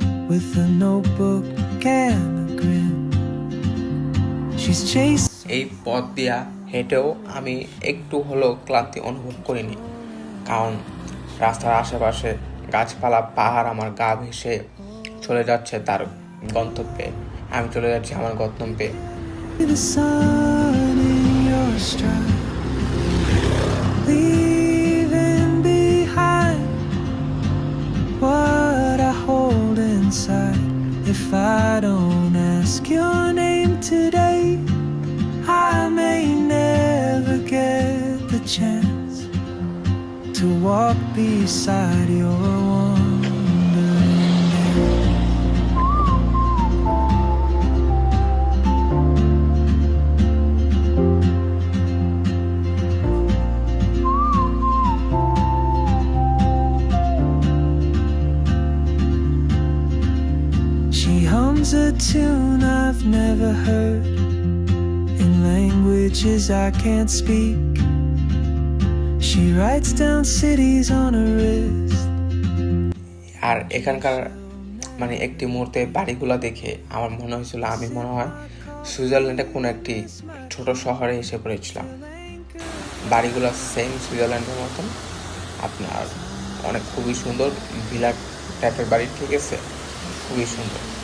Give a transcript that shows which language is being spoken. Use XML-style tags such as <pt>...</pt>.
<en>With a notebook and a grin, she's chasing.</en> <bn>এই পথ দিয়া হেঁটেও আমি একটু হলেও ক্লান্তি অনুভব করিনি, কারণ রাস্তার আশেপাশে গাছপালা, পাহাড় আমার গা ভেসে চলে যাচ্ছে তার গন্তব্যে, আমি চলে যাচ্ছি আমার গন্তব্যে।</bn> <en>The sun in your stride, leaving behind what I hold inside. If I don't ask your name today, I may never get the chance to walk beside your wandering hand. She hums a tune I've never heard in languages I can't speak. She writes down cities on her wrist.</en> <bn>আর এখানকার মানে একটি মুহূর্তে বাড়িগুলো দেখে আমার মনে হয়েছিল আমি মনে হয় সুইজারল্যান্ডে কোনো একটি ছোট শহরে এসে পড়েছিলাম। বাড়িগুলো সেম সুইজারল্যান্ডের মতন, আপনার অনেক খুবই সুন্দর ভিলা টাইপের বাড়ি, ঠিক আছে, খুবই সুন্দর।</bn>